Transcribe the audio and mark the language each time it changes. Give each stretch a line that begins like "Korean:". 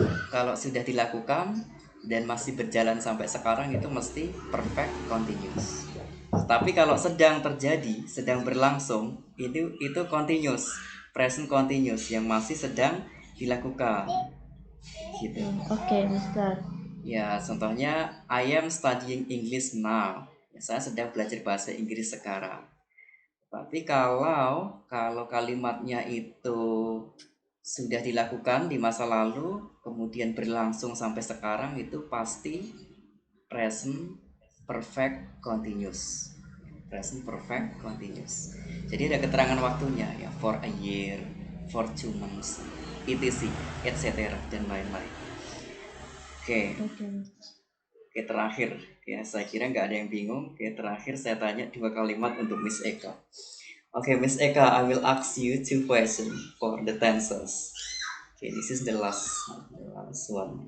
Indonesian: Kalau sudah dilakukan dan masih berjalan sampai sekarang itu mesti perfect continuous. Tapi kalau sedang terjadi, sedang berlangsung, itu continuous, present continuous yang masih sedang dilakukan. Gitu. Oke, Mister. Ya, contohnya
English: I am studying English now.
Indonesian: Ya, saya sedang belajar bahasa Inggris sekarang. Tapi kalau kalimatnya itu sudah dilakukan di masa lalu, kemudian berlangsung sampai sekarang, itu pasti present perfect continuous.
English: Present perfect continuous.
Indonesian: Jadi ada keterangan waktunya ya,
English: for a year, for 2 months, etc, etc
Indonesian: dan lain-lain. Oke. Oke, Mister. Oke, terakhir ya, saya kira nggak ada yang bingung. Oke, terakhir saya tanya 2 kalimat untuk Miss Eka.
English: Oke, Miss Eka, I will ask you 2 questions for the tenses. Okay, this is the last one.